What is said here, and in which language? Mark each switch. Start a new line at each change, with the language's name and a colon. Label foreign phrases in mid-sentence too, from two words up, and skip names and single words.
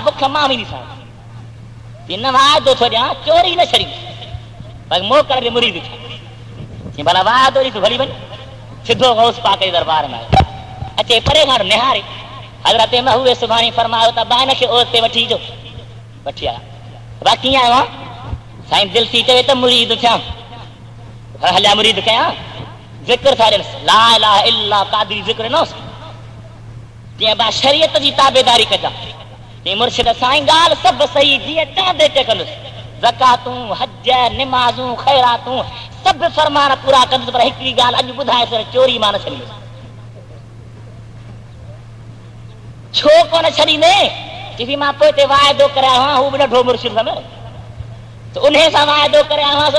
Sindhi: बुख मां बि ॾिसां न वाइदो थो ॾियां चोरी न छॾी पर मोकल जे मुरीद थी भला वाइदो ॾिस भली वञ सिधो गौस पाक जे दरबार में अचे परे खां निहारे हज़रत महबूब सुभाणे फरमायो त बान खे ओस ते वठी अचो वठी आया बा कीअं आयो आहे साईं दिलि थी चवे त मुरीद थियां हलिया मुरीद कयां ज़िक्र था ॾियनि
Arabic: لا إله إلا
Sindhi: कादरी ज़िक्र न जीअं बा शरीयत जी ताबेदारी कजां जीअं मुर्शिद साईं ॻाल्हि सभु सही जीअं चवंदे टेकंदुसि ज़कातूं हज निमाज़ूं ख़ैरातूं सभु फरमान पूरा कंदुसि पर हिकिड़ी ॻाल्हि अॼु ॿुधाए चोरी मां न छॾींदुसि छो कोन छॾींदे चई मां पोइ ते वाइदो करे आयो आहियां हू बि नंढो मुर्शिद समय त उन सां वाइदो करे आयो आहियां